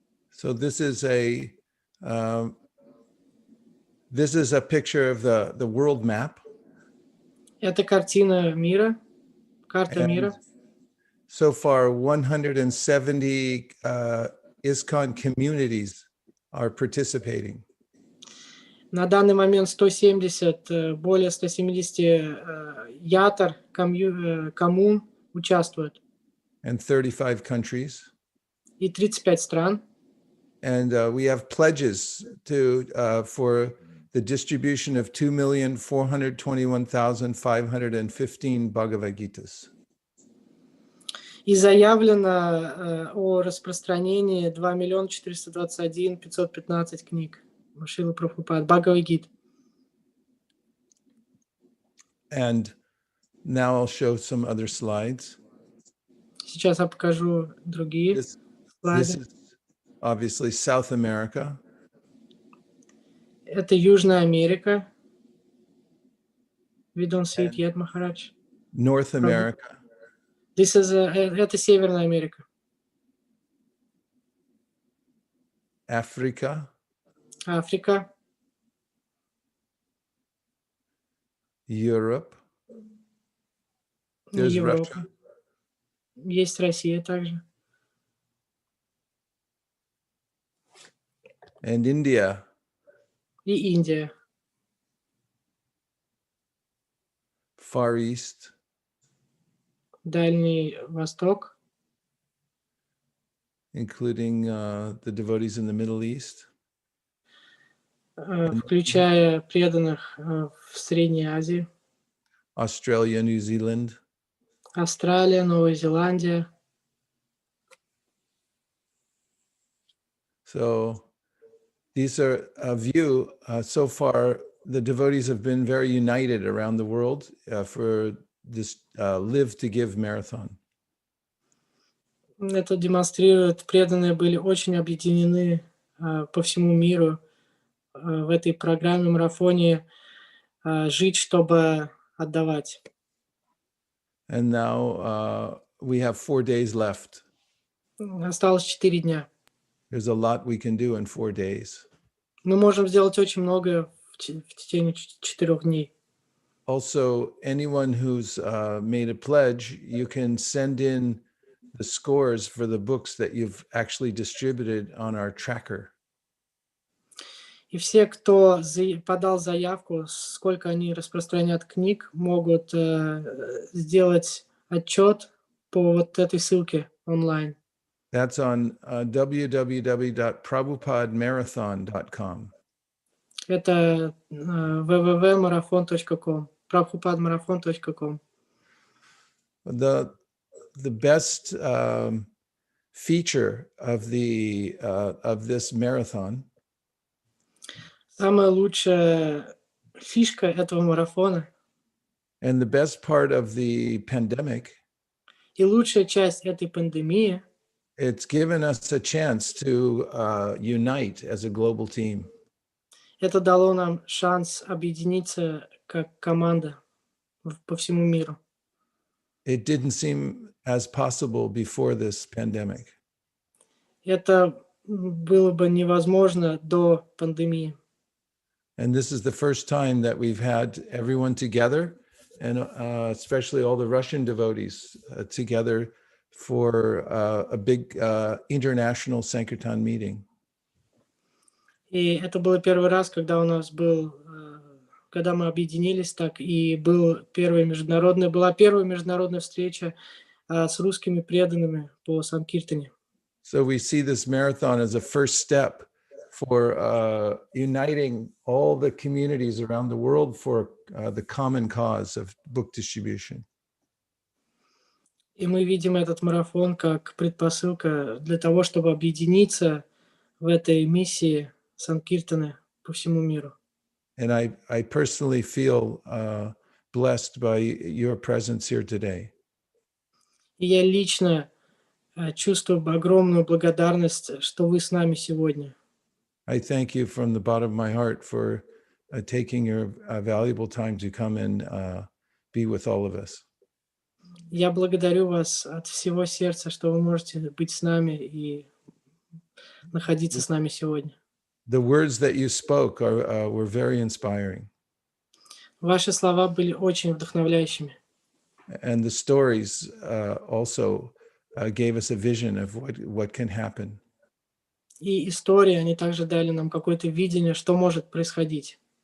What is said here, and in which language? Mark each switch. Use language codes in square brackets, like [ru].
[en] So this is a picture of the world map. [ru] Это картина мира, Карта [en] And [ru] мира. [en] so far, 170 ISKCON communities are participating. [ru] На данный момент 170, более 170 ятар, коммун участвуют. [en] And 35 countries. [ru] И 35 стран. [en] And we have pledges for the distribution of 2,421,515 Bhagavad Gitas. [ru] И заявлено о распространении 2 421 515 книг Шрилы Прабхупады, Бхагавад-гит. [en] And now I'll show some other slides. [ru] Сейчас я покажу другие [en] This [ru] слайды. [en] is obviously South America. [ru] Это Южная Америка. [en] We don't see it yet, Maharaj. North America. [ru] Это Северная Америка. [en] Africa. [ru] Африка. [en] Europe. There's [ru] Европа. [en] Russia. [ru] Есть Россия также. [en] And India. [ru] И Индия. [en] Far East. [ru] Дальний Восток. [en] Including the devotees in the Middle East. [ru] Включая преданных в Средней Азии. [en] Australia, New Zealand. [ru] Австралия, Новая Зеландия. [en] So these are a view. So far, the devotees have been very united around the world for this Live to Give marathon. [ru] Это демонстрирует, преданные были очень объединены по всему миру в этой программе, марафоне «Жить, чтобы отдавать». [en] And now we have 4 days left. [ru] Осталось 4 дня. [en] There's a lot we can do in 4 days. [ru] Мы можем сделать очень многое в течение 4 дней. [en] Also, anyone who's made a pledge, you can send in the scores for the books that you've actually distributed on our tracker. [ru] И все, кто подал заявку, сколько они распространят книг, могут сделать отчет по вот этой ссылке онлайн. [en] That's on www.prabhupadmarathon.com. [ru] Это www.marathon.com, prabhupadmarathon.com. [en] The best feature of this marathon [ru] Самая лучшая фишка этого марафона [en] and the best part of the pandemic, [ru] и лучшая часть этой пандемии, [en] it's given us a chance to unite as a global team. [ru] это дало нам шанс объединиться как команда по всему миру. [en] It didn't seem as possible before this pandemic. [ru] Это было бы невозможно до пандемии. [en] And this is the first time that we've had everyone together, and especially all the Russian devotees together for a big international Sankirtan meeting. [ru] И это был первый раз, когда у нас когда мы объединились так, и была первая международная встреча с русскими преданными по Санкиртане. [en] So we see this marathon as a first step for uniting all the communities around the world for the common cause of book distribution. [ru] И мы видим этот марафон как предпосылка для того, чтобы объединиться в этой миссии Санкиртаны по всему миру. [en] And I personally feel blessed by your presence here today. [ru] И я лично чувствую огромную благодарность, что вы с нами сегодня. [en] I thank you from the bottom of my heart for taking your valuable time to come and be with all of us. [ru] Я благодарю вас от всего сердца, что вы можете быть с нами и находиться с нами сегодня. [en] The words that you spoke were very inspiring. [ru] Ваши слова были очень вдохновляющими. [en] And the stories also gave us a vision of what can happen. [ru] И истории, они также дали нам какое-то видение, что может происходить.